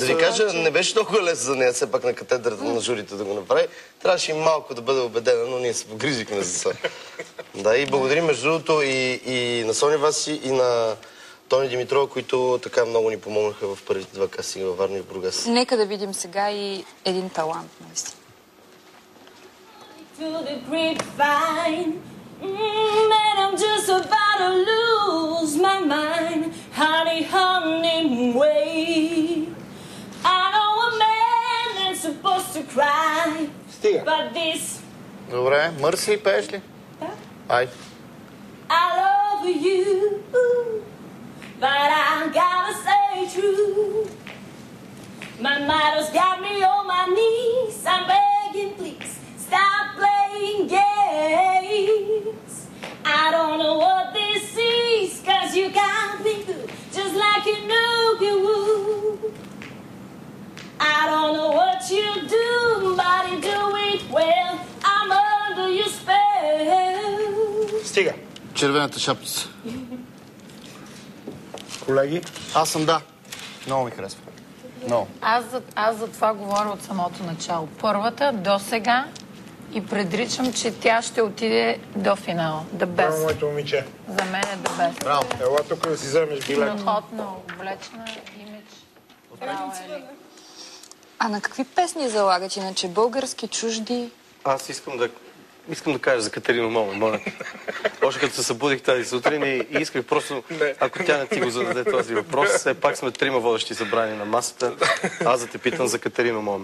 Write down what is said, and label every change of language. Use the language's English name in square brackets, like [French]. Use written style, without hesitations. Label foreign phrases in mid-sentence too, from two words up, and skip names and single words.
[Bulgarian] Да ви кажа, не беше толкова лесно за нея все пак на катедрата на журито да го направи. Трябваше и малко да бъде убедена, но ние се погрижихме за това. Да, и благодарим между другото и на Соня Васи, и на Тони Димитрова, които така много ни помогнаха в първите два кастинга във Варна и в Бургас. Нека да видим сега и един талант, наистина. [English] Through the grapevine, and I'm just about to lose my mind. Honey, honey, wait. I know a man that's supposed to cry, but this... [Bulgarian] Добре, Мърси, пееш ли? Да. Ай. [English] I love you, but I gotta say true. My mother's got me on my knees, I'm begging please. Stop playing games. I don't know what this is, 'cause you got me good, just like you knew you would. I don't know what you do, but you do it well. I'm under your spell. [Bulgarian] Стига. Червената шапчица. Колеги? Аз съм да. Много ми харесва. Много. Аз за това говоря от самото начало. Първата до сега и предричам, че тя ще отиде до финала. [English] The best. [Bulgarian] Браво, моето момиче. За мен е [English] the best. [Bulgarian] Браво. Ела тук да си вземеш билет. Страхотно облечена, имидж. Браво, Ели. А на какви песни залагат иначе? Български, чужди? Аз искам да кажа за Катерина Момо, моля. Още като се събудих тази сутрин и исках просто, ако тя не ти го зададе този въпрос, все пак сме трима водещи събрани на масата, аз да те питам за Катерина Момо.